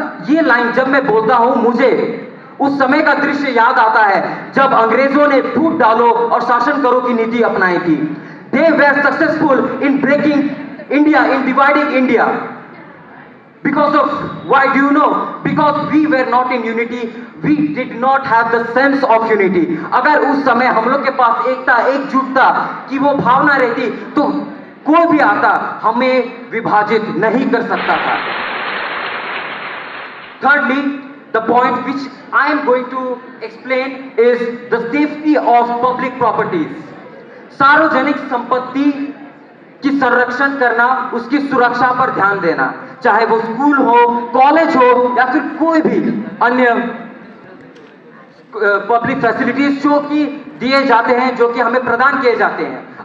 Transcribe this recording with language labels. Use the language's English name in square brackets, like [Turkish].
[Hindi] ये लाइन जब मैं बोलता हूं मुझे उस समय का दृश्य याद आता है जब अंग्रेजों ने फूट डालो और शासन करो की नीति अपनाई थी। [English] They were successful in breaking India, in dividing India. Because of, why do you know? Because we were not in unity, we did not have the sense of unity. [Hindi] अगर उस समय हम लोग के पास एकता, एकजुटता की वो भावना रहती तो कोई भी आता हमें विभाजित नहीं कर सकता था। [English] Thirdly, the point which I am going to explain is the safety of public properties. [Hindi] सार्वजनिक संपत्ति की संरक्षण करना, उसकी सुरक्षा पर ध्यान देना, चाहे वो स्कूल हो, कॉलेज हो या फिर कोई भी अन्य पब्लिक फैसिलिटीज जो कि दिए जाते हैं, जो कि हमें प्रदान किए जाते हैं।